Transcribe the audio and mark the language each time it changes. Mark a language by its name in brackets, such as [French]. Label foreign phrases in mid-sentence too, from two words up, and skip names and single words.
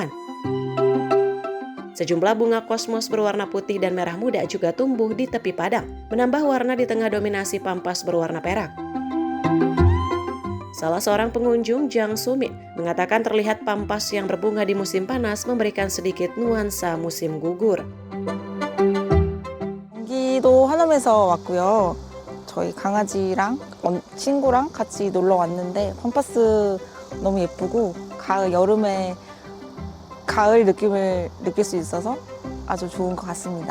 [Indonesian] Sejumlah bunga kosmos berwarna putih dan merah muda juga tumbuh di tepi padang, menambah warna di tengah dominasi pampas berwarna perak. Salah seorang pengunjung, Jang Sumin, mengatakan terlihat pampas yang berbunga di musim panas memberikan sedikit nuansa musim gugur. [Korean] 경기도 하남에서 왔고요. 저희 강아지랑 친구랑 같이 놀러 왔는데 팜파스 너무 예쁘고 여름에 가을 느낌을 느낄 수 있어서 아주 좋은 것 같습니다.